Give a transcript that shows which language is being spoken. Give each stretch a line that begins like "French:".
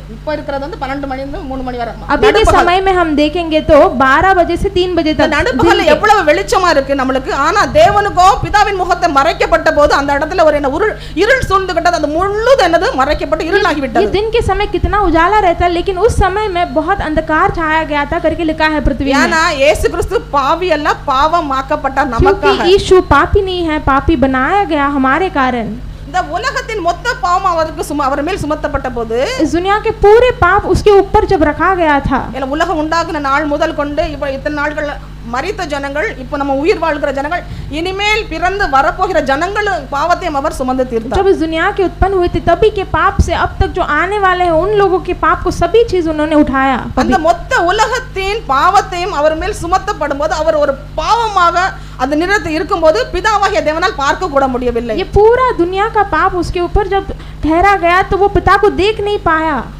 Tamil: இப்போ இருக்கிறது வந்து 12 மணி இருந்து 3 மணி வரை.
Hindi: अभी के समय में हम देखेंगे तो 12 बजे से 3 बजे तक.
Tamil: நடுப்பகல்ல எவ்வளவு வெளிச்சமா இருக்கு நம்மளுக்கு. ஆனா தேவனுக்கோ பிதாவின் முகத்தை மறைக்கப்பட்ட போது அந்த இடத்துல ஒரு என்ன இருள் சூழ்ந்துகிட்டது. அந்த முழுது என்னது மறைக்கப்பட்டு இருளாகி விட்டது.
Hindi: ये दिन के समय कितना उजाला रहता है, लेकिन उस समय में बहुत अंधकार छाया गया था करके लिखा है पृथ्वी में.
Tamil: ஏனா இயேசு கிறிஸ்து பாவி அல்ல, பாவமாக்கப்பட்டார் நமக்காக.
Hindi: क्योंकि यीशु पापी नहीं है, पापी बनाया गया हमारे कारण.
Tamil: இந்த உலகத்தின் மொத்த பாவம் அவருக்கு அவர் மேல் சுமத்தப்பட்ட போது
Hindi: इस दुनिया के पूरे पाप उसके ऊपर जब रखा गया था.
Tamil: உலகம் உண்டாகின நாள் முதல் கொண்டு இப்போ இத்தனை நாட்கள் மரித்த ஜனங்கள், இப்போ நம்ம உயிர் வாழ்கிற ஜனங்கள், இனிமேல் பிறந்து வரப்போகிற ஜனங்கள் பாவத்தையும் அவர் சுமந்து தீர்த்தார்.
Hindi: जब इस दुनिया के उत्पन्न हुए थे तभी के पाप से अब तक जो आने वाले हैं उन लोगों के पाप को सभी चीज उन्होंने उठाया.
Tamil: அந்த மொத்த உலகத்தின் பாவத்தையும் அவர் மேல் சுமத்தப்படும் போது அவர் ஒரு பாவமாக அந்த நிறத்தில் இருக்கும்போது பிதாவாகிய தேவனால் பார்க்க கூட முடியவில்லை.
Hindi: ये पूरा दुनिया का पाप उसके ऊपर जब ठहरा गया तो वो पिता को देख नहीं पाया.